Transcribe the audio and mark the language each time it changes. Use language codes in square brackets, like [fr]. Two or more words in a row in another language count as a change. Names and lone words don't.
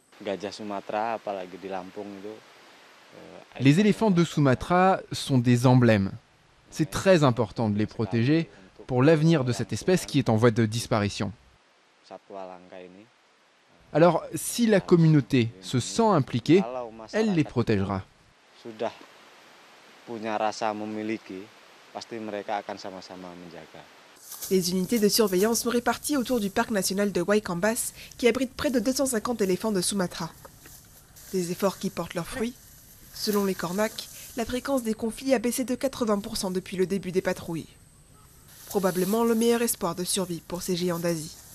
[fr] Les éléphants de Sumatra sont des emblèmes. C'est très important de les protéger pour l'avenir de cette espèce qui est en voie de disparition. Alors, si la communauté se sent impliquée, elle les protégera. [id] punya rasa memiliki, pasti mereka akan sama-sama menjaga. [fr] Les unités de surveillance sont réparties autour du parc national de Waikambas, qui abrite près de 250 éléphants de Sumatra. Des efforts qui portent leurs fruits. Selon les Cornacs, la fréquence des conflits a baissé de 80% depuis le début des patrouilles. Probablement le meilleur espoir de survie pour ces géants d'Asie.